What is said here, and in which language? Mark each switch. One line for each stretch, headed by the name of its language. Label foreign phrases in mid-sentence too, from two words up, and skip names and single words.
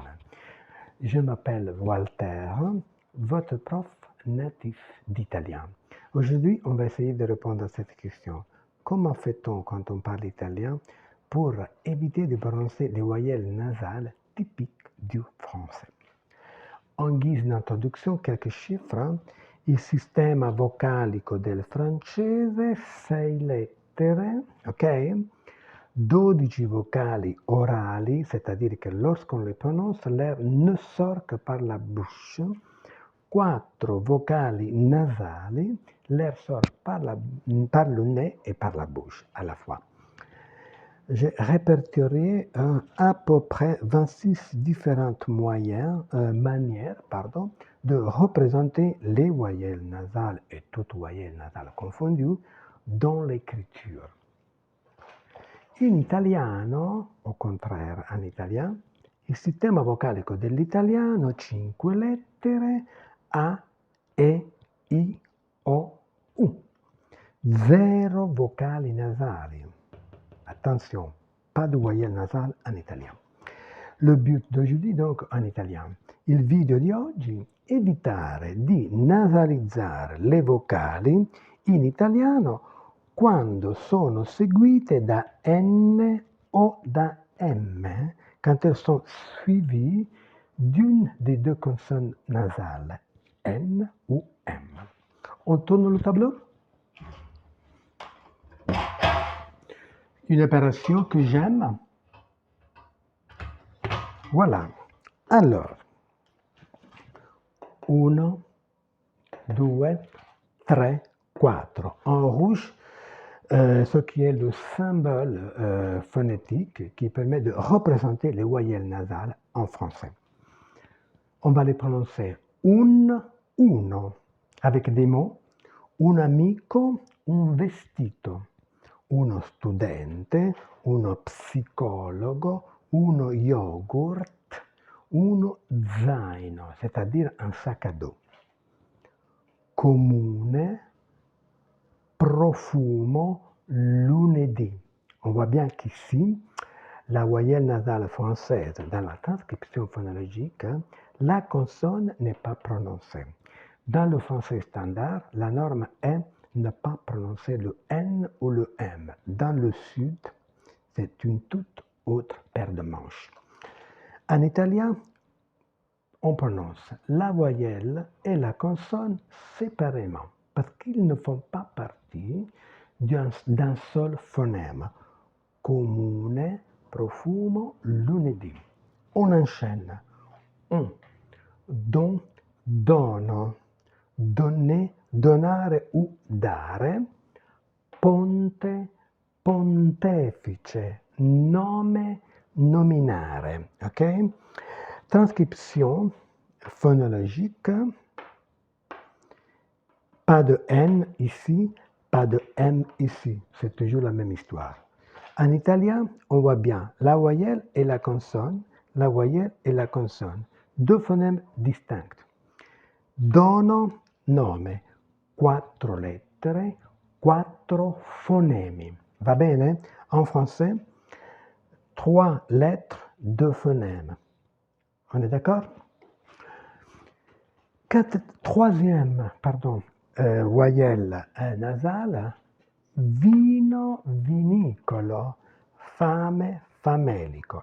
French: Je m'appelle Walter, votre prof natif d'italien. Aujourd'hui, on va essayer de répondre à cette question. Comment fait-on quand on parle italien pour éviter de prononcer les voyelles nasales typiques du français? En guise d'introduzione, quelques chiffres.
Italian: Il sistema vocalico del francese, 6 lettere, ok? 12 vocali orali,
French: c'est-à-dire que lorsqu'on les prononce, l'air ne sort que par la bouche.
Italian: 4 vocali nasali,
French: l'air sort par le nez et par la bouche à la fois. J'ai répertorié à peu près 26 différentes manières de représenter les voyelles nasales et toutes voyelles nasali confondues dans l'écriture.
Italian: In italiano,
French: o contraire en italien,
Italian: il sistema vocalico dell'italiano 5 lettere A, E, I, O, U. 0 vocali nasali.
French: Attention, pas de voyelle nasale en italien. Le but d'aujourd'hui donc en italien.
Italian: Il video di oggi, evitare di nasalizzare le vocali in italiano quando sono seguite da N o da M,
French: quand elles sont suivies d'une des deux consonnes nasales, N ou M. On tourne le tableau? Une opération que j'aime. Voilà. Alors, 1, 2, 3, 4. En rouge, ce qui est le symbole phonétique qui permet de représenter les voyelles nasales en français. On va les prononcer uno, avec des mots,
Italian: un amico, un vestito, uno studente, uno psicologo, uno yogurt, uno zaino,
French: c'est-à-dire un sac à dos.
Italian: Comune, profumo, lunedì.
French: On voit bien qu'ici, la voyelle nasale française, dans la transcription phonologique, la consonne n'est pas prononcée. Dans le français standard, la norme est ne pas prononcer le N ou le M. Dans le sud, c'est une toute autre paire de manches. En italien, on prononce la voyelle et la consonne séparément parce qu'ils ne font pas partie d'un seul phonème.
Italian: Comune, profumo, lunedì.
French: On enchaîne. On, don, dono, donner, donare ou dare, ponte, pontefice, nome, nominare. Ok? Transcription phonologique. Pas de N ici, pas de M ici. C'est toujours la même histoire. En italien, on voit bien la voyelle et la consonne, la voyelle et la consonne. Deux phonèmes distincts.
Italian: Dono, nome, 4 lettere, 4 phonèmes. Va bene?
French: En français, 3 lettres, 2 phonèmes. On est d'accord? Troisième, voyelle nasale,
Italian: vino, vinicolo, fame, famelico.